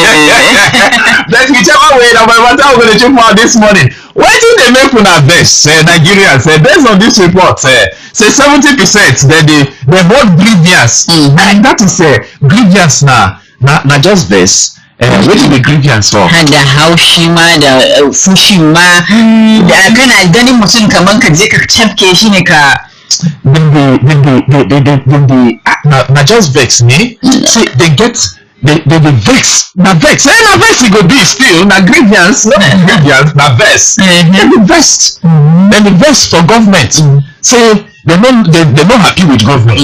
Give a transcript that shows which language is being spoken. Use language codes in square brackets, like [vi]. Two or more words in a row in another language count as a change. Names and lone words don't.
[pcm] But whichever way na my matter we go dey check out this morning. Wetin dey make una vex Nigerians based on this report say 70% dem vote grievance and that is grievance na just vex. Wetin be grievance for? [ha] Da haushi ma da fushi ma da kana ganin mutum kaman ka je ka cafke shi ne ka [pcm] na just vex ne. See they get they vex na vex e go be still na grievance no grievance na vex dem dey vex for government say they no happy with government.